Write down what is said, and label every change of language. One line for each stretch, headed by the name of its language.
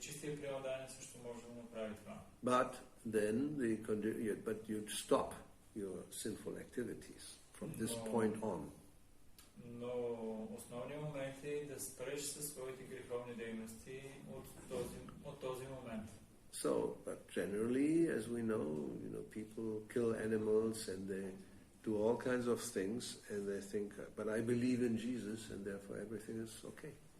Bulgarian: Чистия преоданен също може да направи това.
English: But then you stop your sinful activities from this point on.
Bulgarian: Но основният момент е да спреш със своите греховни дейности от този момент.
English: So, but generally, as we know, people kill animals and they do all kinds of things and they think, but I believe in Jesus and therefore everything is okay.